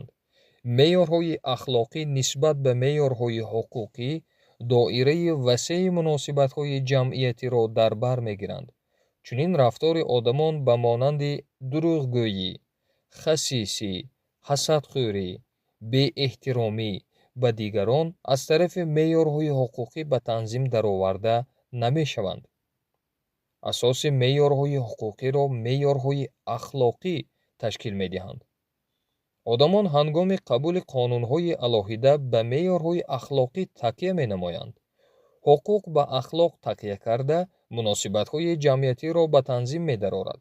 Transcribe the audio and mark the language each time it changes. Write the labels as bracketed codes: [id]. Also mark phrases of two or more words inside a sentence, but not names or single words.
[tg] меъёрҳои ахлоқӣ нисбат ба меъёрҳои ҳуқуқӣ доираи васеъи муносибатҳои ҷамъиятиро дар бар мегиранд. чунин рафтори одамон ба монанди дурӯғгӯӣ, хасисӣ, ҳасадхӯрӣ, беэҳтиромӣ ба дигарон аз тарафи меъёрҳои ҳуқуқӣ ба танзим дароварда намешаванд. اساس معیارهای حقوقی را معیارهای اخلاقی تشکیل می‌دهند. آدمان هنگام قبول قانون‌های علاهیده به معیارهای اخلاقی تکیه می‌نمایند. حقوق به اخلاق تکیه کرده مناسبت‌های جمعیتی را به تنظیم می‌درآورد.